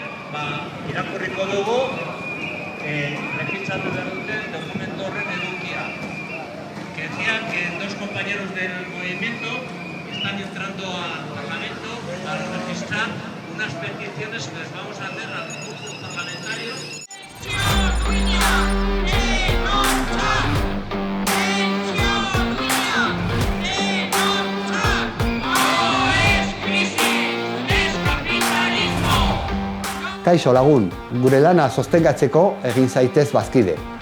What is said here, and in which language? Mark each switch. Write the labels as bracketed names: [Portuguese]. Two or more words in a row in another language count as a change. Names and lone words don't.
[Basque] irakurriko dugu registratu behar duten dokumento horren edukia. [Spanish] Que decía que dos compañeros del movimiento están entrando al Parlamento para registrar unas peticiones que les vamos a hacer a los grupos parlamentarios. [Basque] Kaixo lagun, gure lana sostengatzeko egin zaitez bazkide.